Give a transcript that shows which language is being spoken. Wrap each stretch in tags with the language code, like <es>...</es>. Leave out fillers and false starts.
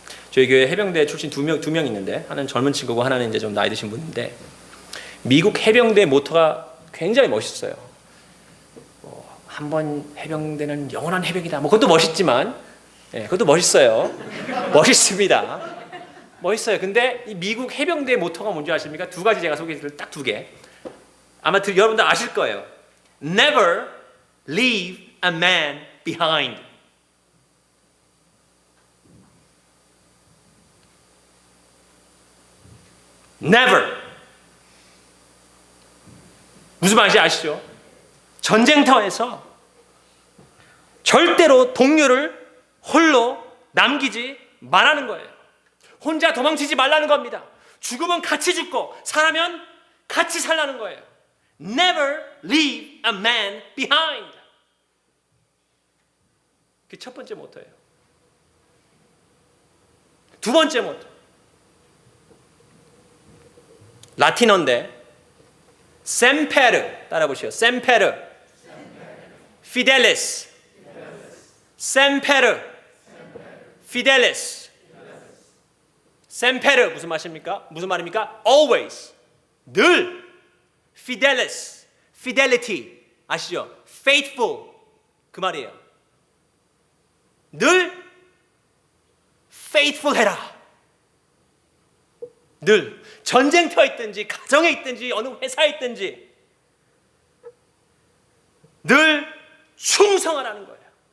<ko>저희 교회 해병대 출신 두 명 있는데, 하나는 젊은 친구고 하나는 이제 좀 나이 드신 분인데, 미국 해병대 모토가 굉장히 멋있어요. 한 번 해병대는 영원한 해병이다. 그것도 멋있지만, 그것도 멋있어요. 멋있습니다. 멋있어요. 근데 이 미국 해병대 모토가 뭔지 아십니까? 두 가지 제가 소개해드릴 딱 두 개. 아마 여러분들 아실 거예요.</ko> <en>Never leave a man behind. Never.</en> <ko>무슨 말인지 아시죠? 전쟁터에서 절대로 동료를 홀로 남기지 말라는 거예요. 혼자 도망치지 말라는 겁니다. 죽으면 같이 죽고 살아면 같이 살라는 거예요.</ko> <en>Never leave a man behind.</en> <ko>그게 첫 번째 모토예요. 두 번째 모토. 라틴어인데 semper 따라 보시죠.</ko> <la>semper, fidelis, semper, fidelis.</la> <ko>semper 무슨 말입니까? 무슨 말입니까? always, 늘. fidelis, fidelity 아시죠? faithful 그 말이에요. 늘 faithful 해라. 늘 전쟁터에 있든지 가정에 있든지 어느 회사에 있든지 늘 충성하라는 거예요.</ko>